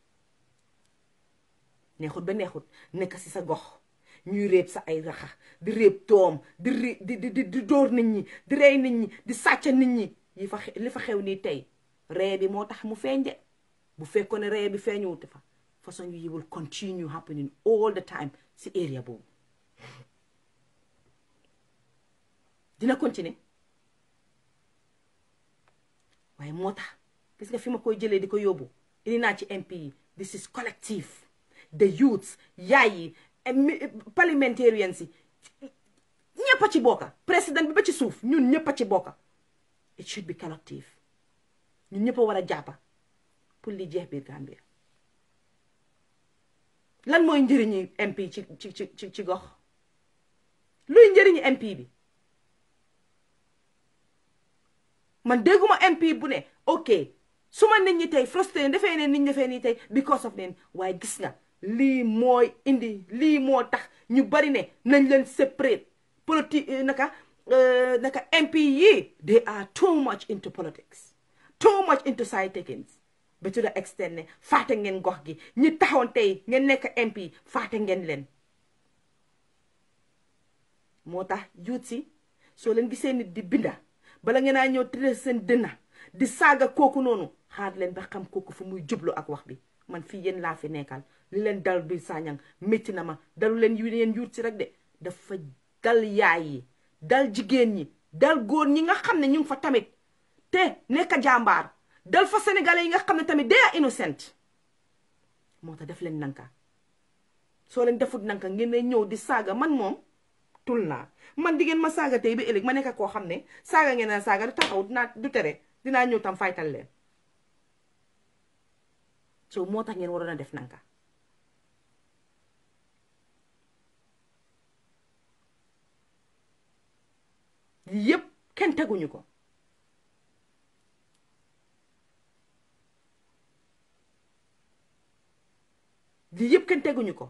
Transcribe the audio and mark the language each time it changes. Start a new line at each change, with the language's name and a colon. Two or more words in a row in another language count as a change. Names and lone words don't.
Wolof: neexut ba neexut nekk si sa gox ñuy réeb sa ay raxa di réeb doom di dóor nit ñi di rey nit ñi di sàcc nit ñi li fa xew nii tey ree bi moo tax mu feeñ de bu fekkoon ne ree bi feeñuwute fa façon yi
English: will continue happening all the time
Wolof: si area boobu dina continuer waaye moo tax gis nga fi ma koy jëlee di ko yóbbu indi naa ci MP yi
English: this is collective
Wolof: the youths yaay yi parliamentarians yi ñëpp a ci bokka président bi ba ci suuf ñun ñëpp a ci bokka
English: it should be collective
Wolof: ñun ñëpp a war a jàppa pour li jeex biir Gambia lan mooy njëriñu MP ci gox luy njëriñu MP bi man dégguma MP bu ne ok su ma nit ñi tey frustré defee ne nit ñi defee nii tey
English: because of
Wolof: leen waaye gis nga lii mooy indi lii moo tax ñu bari ne nañ leen separate politique naka MP yi
English: they are too much into politics too much into side takings
Wolof: ba
English: to the extent
Wolof: ne faate ngeen gox gi ñi taxoon tey ngeen nekk MP faate ngeen leen moo tax youth si soo leen gisee nit di binda bala ngeen a ñëw tëddee seen dënna di saaga kooku noonu xaar leen ba xam kooku fu muy jublu ak wax bi man fii yéen laa fi nekkal li leen dal bi Sanyang métti na ma dalu leen yéen yuut si rek de dafa dal yaay yi dal jigéen ñi dal góor ñi nga xam ne ñu ngi fa tamit te nekk jàmbaar dal fa sénégalais yi nga xam ne tamit
English: they are innocent
Wolof: moo tax def leen nanka soo leen defut nanka ngeen ne ñëw di saaga man moom tul naa man di ngeen ma saaga tey bi ëllëg ma nekk koo xam ne saaga ngeen a saaga du taxaw du tere dinaa ñëw tam faytal leen so moo tax ngeen waroon a def nanka yëpp kenn teguñu ko lii yëpp kenn teguñu ko